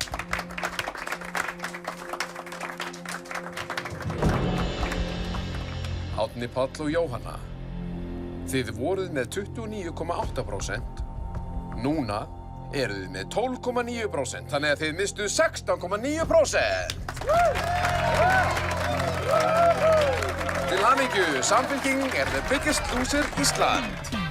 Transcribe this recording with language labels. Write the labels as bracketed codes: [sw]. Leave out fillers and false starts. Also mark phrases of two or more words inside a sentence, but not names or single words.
[is] Árni Páll og Jóhanna. Þið voruð með 29,8%, núna eruð þið með 12,9%, þannig að þið mistuð 16,9%. Til hamingju, Samfylking er [en] the biggest loser [is] Ísland.